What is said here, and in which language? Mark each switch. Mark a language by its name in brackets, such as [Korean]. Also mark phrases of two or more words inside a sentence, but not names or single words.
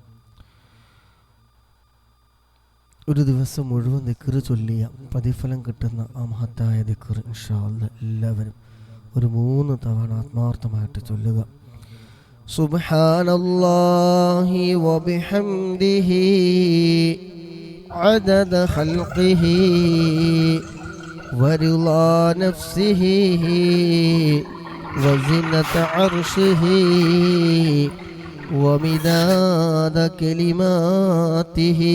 [Malayalam] ഒരു ദിവസം മുഴുവൻ ദിക്ർ ചൊല്ലിയ പ്രതിഫലം കിട്ടുന്ന ആ മഹത്തായ ദിക്ർ [Arabic] إن شاء الله [Malayalam] എല്ലാവരും ഒരു 3 തവണ ആത്മാർത്ഥമായിട്ട് ചൊല്ലുക. [Arabic] سبحان الله وبحمده عدد خلقه ورضا نفسه وزنة عرشه ومداد كلماته.